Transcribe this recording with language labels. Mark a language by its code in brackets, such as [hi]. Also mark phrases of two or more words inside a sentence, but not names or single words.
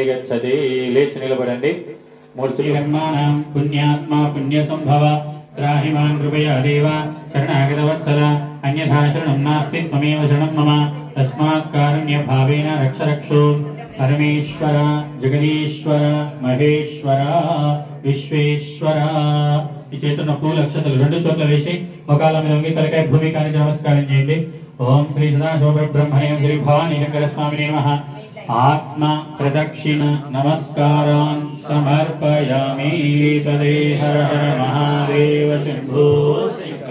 [sa] గచ్చతి [te] లేచి నిలబడండి [sa] మూర్తిహన్మానం పుణ్యాత్మా పుణ్య సంభవ త్రాహిమాన్ కృపయా దేవ శరణాగత వత్సల అన్యథా శరణం నాస్తి త్వమేవ శరణం మమ తస్మాత్ కారుణ్య భావేన రక్ష రక్షో పరమేశ్వర జగదీశ్వర మహేశ్వర విశ్వేశ్వర [te] ఈ చేతున్న పూల అక్షతలు రెండు చోట్ల వేసి మొకాల మీద వంగి తలకాయ భూమి కానించి నమస్కారం చేయండి. [sa] ఓం శ్రీ సదాశివ బ్రహ్మణే శ్రీ భవానీ శంకర స్వామినే నమః. आत्म प्रदक्षिण नमस्कारान् समर्पयामि। तदे हर हर महादेव शंभो